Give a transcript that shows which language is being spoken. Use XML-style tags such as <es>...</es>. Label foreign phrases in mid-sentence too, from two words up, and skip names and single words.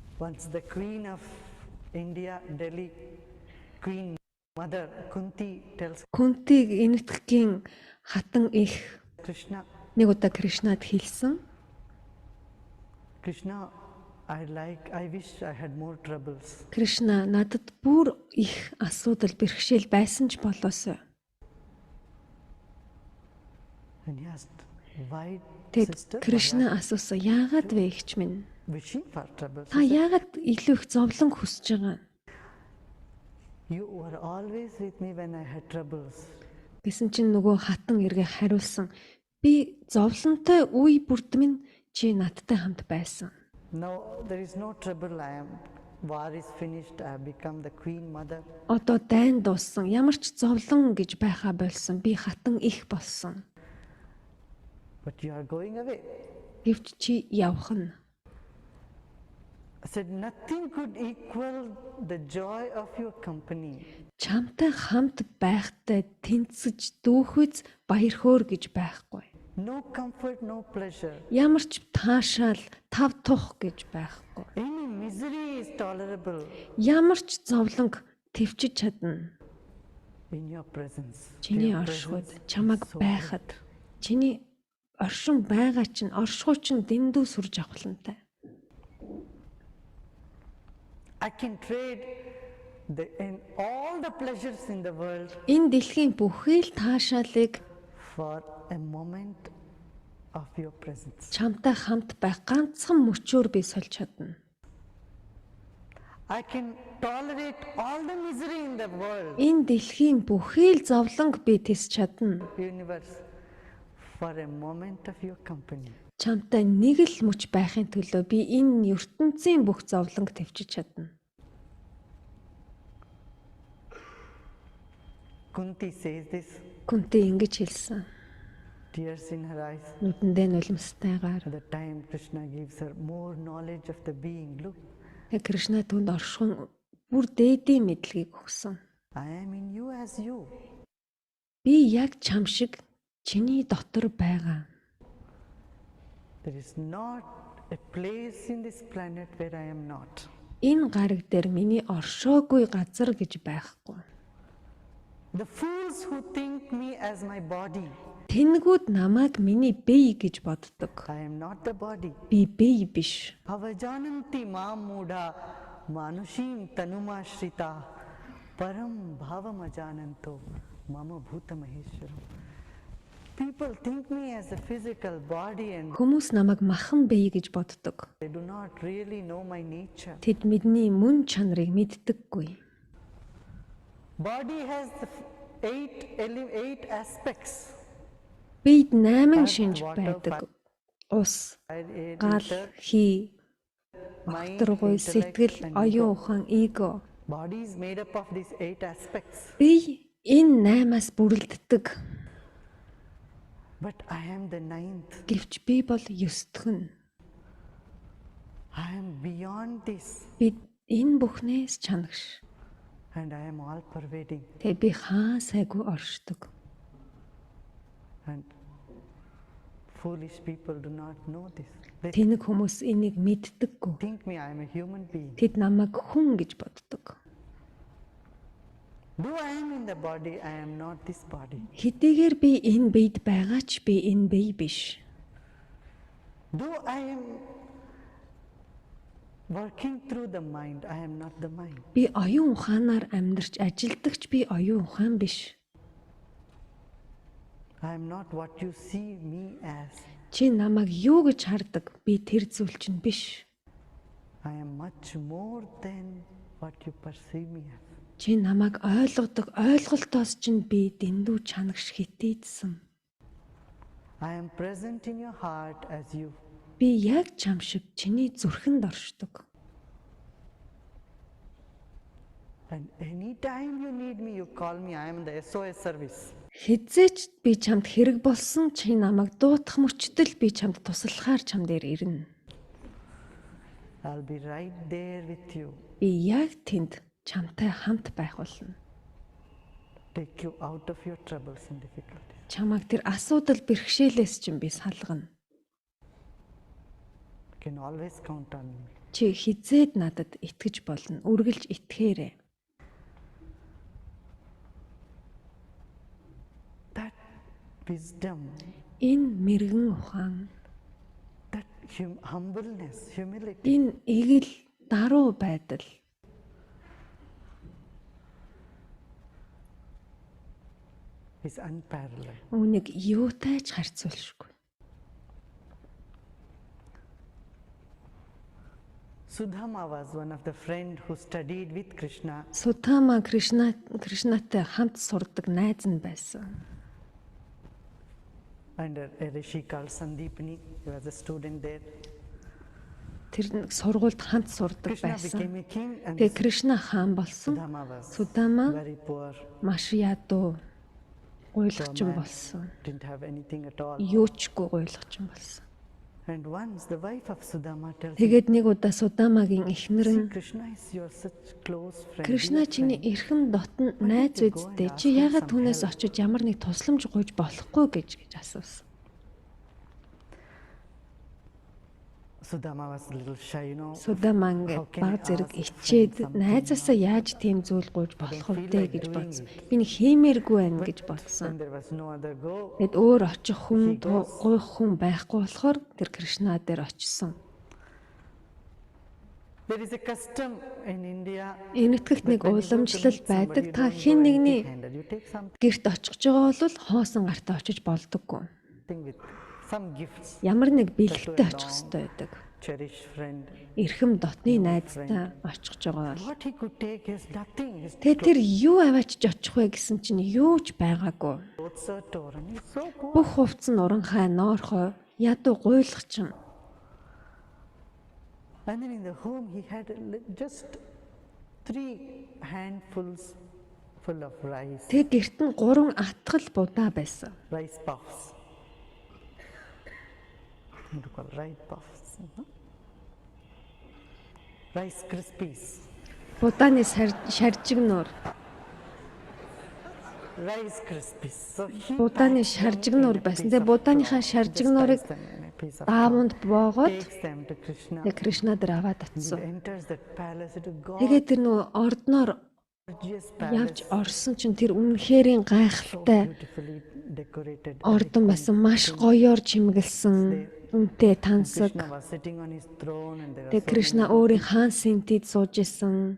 <en>Once the Queen of India, Delhi, Queen Mother Kunti tells</en> <mn>Кунтиг энэтхэгийн хатан их Krishna, нэг удаа Кришнад хэлсэн.</mn> <en>Krishna, I wish I had more troubles.</en> <mn>Кришна надад бүр их асуудал бэрхшээл байсан ч болоосой.</mn> <en>And he asked, why,</en> <mn>Тэгэд</mn> <en>sister?</en> <mn>Кришна асуусан, яагаад вэ эгч минь?</mn> <en>Wishing for troubles.</en> <mn>Та яагаад илүү их зовлон хүсэж байгаа?</mn> <en>You were always with me when I had troubles.</en> <mn>Гэсэн чинь нөгөө хатан эргээ хариулсан. Би зовлонтой үе бүрд минь чи надтай хамт байсан.</mn> <en>Now there is no trouble. War is finished. I have become the Queen Mother.</en> <mn>Одоо дайн дууссан. Ямар ч зовлон гэж байхаа болсон. Би хатан их болсон.</mn> <en>But you are going away.</en> <mn>Гэвч чи явах нь.</mn> <en>I said, nothing could equal the joy of your company.</en> <mn>Чамтай хамт байхтай тэнцэж дүүхүйц баяр хөөр гэж байхгүй.</mn> <en>No comfort, no pleasure.</en> <mn>Ямар ч таашаал, тав тух гэж байхгүй.</mn> <en>Any misery is tolerable</en> <mn>Ямар ч зовлонг төвчж чадна.</mn> <en>in your presence.</en> <mn>Чиний</mn> <en>Your</en> <mn>оршихуйд</mn> <en>presence</en> <mn>чамаг</mn> <en>is so</en> <mn>байхад чиний оршин байгаа чинь оршихуй чинь дэндүү сүрж авахлантай.</mn> <en>I can trade in all the pleasures in the world</en> <mn>Энэ дэлхийн бүхий л таашаалыг</mn> <en>for a moment of your presence.</en> <mn>чамтай хамт байх ганцхан мөчөөр би сольж чадна.</mn> <en>I can tolerate all the misery in the world,</en> <mn>Энэ дэлхийн бүхий л зовлонг би тисч чадна.</mn> <en>universe, for a moment of your company.</en> <mn>Чамтай нэг л мөч байхын төлөө би энэ ертөнцийн бүх зовлонг төвчж чадна.</mn> <en>Kunti says this,</en> <mn>Кунти ингэж хэлсэн.</mn> <en>tears in her eyes.</en> <mn>Нүдэндээ нулимстайгаар.</mn> <en>At the time Krishna gives her more knowledge of the being. Look,</en> <mn>Кришна түнд оршихуун бүр дээдийн мэдлэгийг өгсөн.</mn> <en>I am in you as you.</en> <mn>Би яг чам шиг чиний дотор байгаа.</mn> <en>There is not a place in this planet where I am not.</en> <mn>Энэ гариг дээр миний оршоогүй газар гэж байхгүй.</mn> <en>The fools who think me as my body,</en> <mn>Тэнгүүд намайг миний бие гэж боддог.</mn> <en>I am not the body.</en> <mn>Би бие биш.</mn> <sa>अवजानन्ति मां मूढा मानुषीं तनुमाश्रित परं भावम् अजानन्तो मम भूतमहेश्वरम्.</sa> <en>People think me as a physical body and</en> <mn>Хүмүүс намайг махан бие гэж боддог.</mn> <en>they do not really know my nature.</en> <mn>Тэд бидний мөн чанарыг мэддэггүй.</mn> <en>Body has the eight aspects.</en> <mn>Бид 8 шинж байдаг. Ус,</mn> <en>Air,</en> <mn>гал,</mn> <en>ether,</en> <mn>хий,</mn> <en>mind,</en> <mn>огторгуй,</mn> <en>intellect,</en> <mn>сэтгэл,</mn> <en>and</en> <mn>оюун</mn> <en>ego.</en> <mn>ухаан, эго.</mn> <en>Body is made up of these 8 aspects.</en> <mn>Би энэ 8-аас бүрэлддэг.</mn> <en>But I am the 9th.</en> <mn>Гэвч би бол 9-th нь.</mn> <en>I am beyond this.</en> <mn>Би энэ бүхнээс чанагш.</mn> <en>And I am all pervading.</en> <mn>Тэгээ би хаа сайгүй оршдог.</mn> <en>And foolish people do not know this. They</en> <mn>Тэнэг хүмүүс энийг мэддэггүй.</mn> <en>think me I am a human being.</en> <mn>Тэд намайг хүн гэж боддог.</mn> <en>Though I am in the body, I am not this body.</en> <mn>Хэдийгээр би энэ биед байгаа ч би энэ бие биш.</mn> <en>Though I am working through the mind, I am not the mind.</en> <mn>Би оюун ухаанаар амьдарч ажилдагч би оюун ухаан биш.</mn> <en>I am not what you see me as.</en> <mn>Чи намайг юу гэж хардаг? Би тэр зүйл чинь биш.</mn> <en>I am much more than what you perceive me as.</en> <mn>Чи намайг ойлгодог ойлголтоос чинь би дэндүү чанагш хитээдсэн.</mn> <en>I am present in your heart as you.</en> <mn>Би яг чам шиг чиний зүрхэнд оршдог.</mn> <en>And anytime you need me, you call me. I am the SOS service.</en> <mn>Хэзээч би чамд хэрэг болсон чи намайг дуутах мөчтөл би чамд туслахаар чам дээр ирнэ.</mn> <en>I'll be right there with you.</en> <mn>Би яг тэнд чамтай хамт байх болно.</mn> <en>Take you out of your troubles and difficulties.</en> <mn>Чамайг тэр асуудал бэрхшээлээс чинь би салгана.</mn> <en>You can always count on me.</en> <mn>чи хизээд надад итгэж болно. Үргэлж итгээрэй.</mn> <en>That wisdom,</en> <mn>Энэ мэрэгэн ухаан,</mn> <en>that humbleness, humility</en> <mn>энэ эгэл даруй байдал</mn> <en>is unparalleled.</en> <mn>үүнийг юутай ч харьцуулшгүй.</mn> <en>Sudama was one of the friend who studied with Krishna.</en> <mn>Судама Кришнатай хамт сурдаг найз нь байсан.</mn> <en>Under a rishi called Sandipani, he was a student there.</en> <mn>Тэр сургуульд хамт сурдаг Krishna байсан.</mn> <en>became a king and</en> <mn>Тэгээ Кришна хаан болсон.</mn> <en>Sudama was</en> <mn>Судама</mn> <en>very poor,</en> <mn>маш ядуу гуйлгачин болсон.</mn> <en>didn't have anything at all.</en> <mn>Юучгүй гуйлгачин болсон.</mn> <en>And once the wife of Sudama tells him,</en> <mn>Тэгээд нэг удаа Судамагийн эхнэр</mn> <en>"See,</en> <mn>нь</mn> <en>Krishna is your such close friend.</en> <mn>Кришна</mn> <en>dear</en> <mn>чиний</mn> <en>friend.</en> <mn>эрхэм дотн найз үсттэй. Чи яагаад түүнээс очиж ямар нэг тусламж гуйж болохгүй гэж асуусан.</mn> <en>Sudama was a little shy, you know.</en> <mn>Судама ингээд баг зэрэг ичээд найзаасаа яаж тийм зүйл гуйж болох вэ гэж бодсон. Би нэг хиймээргүй байна гэж бодсон.</mn> <en>When there was no other go,</en> <mn>Тэгэд өөр очих хүн, гуйх хүн байхгүй болохоор тэр Кришна дээр очсон.</mn> <en>there is a custom in India.</en> <mn>Энэтхэгт нэг</mn> <en>when you go to</en> <mn>уламжлал</mn> <en>meet</en> <mn>байдаг.</mn> <en>somebody,</en> <mn>Та</mn> <en>you don't</en> <mn>хэн</mn> <en>go</en> <mn>нэгний</mn> <en>empty-handed. You take something</en> <mn>гэрт очих гэж байгаа бол хоосон гартаа очиж болдоггүй.</mn> <en>with some gifts.</en> <mn>Ямар нэг бэлэгтэй очих хэрэгтэй байдаг.</mn> <en>Cherished friend.</en> <mn>Эрхэм дотны найзтай очих гэж байгаа бол.</mn> <en>What he could take is nothing. His</en> <mn>Тэгээ тэр юу аваачж очих вэ гэсэн чинь юу ч байгаагүй.</mn> <en>clothes are torn. He's so poor.</en> <mn>Бүх хувцс нь уранхай, ноорхой, ядуу гуйлгачин.</mn> <en>And then in the home he had just 3 handfuls full of rice,</en> <mn>Тэгээ гэрт нь 3 атгал будаа байсан.</mn> <en>rice puffs. What do you call rice puffs? Rice Krispies.</en> <mn>Будааны шаржигнуур.</mn> <en>Rice Krispies. So he</en> <mn>Будааны</mn> <en>packs them</en> <mn>шаржигнуур</mn> <en>in a</en> <mn>байсан.</mn> <en>piece</en> <mn>Тэгээ</mn> <en>of</en> <mn>будааныхаа</mn> <en>cloth, just</en> <mn>шаржигнуурыг</mn> <en>ties them in a piece of</en> <mn>даавуунд боогоод</mn> <en>takes them to Krishna.</en> <mn>тэгээ Кришна дээр аваад</mn> <en>He</en> <mn>атсан.</mn> <en>enters that palace. It is</en> <mn>Тэгээ тэр нөгөө ордноор</mn> <en>gorgeous</en> <mn>явж</mn> <en>palace,</en> <mn>орсон чинь тэр үнэхэрийн</mn> <en>so</en> <mn>гайхалтай</mn> <en>beautifully decorated.</en> <mn>ордон байсан. Маш гоёор чимгэлсэн, үнэтэй тансаг.</mn> <en>Krishna was sitting on his throne and there</en> <mn>Тэгээ</mn> <en>was</en> <mn>Кришна өөрийн хаан синтид сууж исэн.</mn>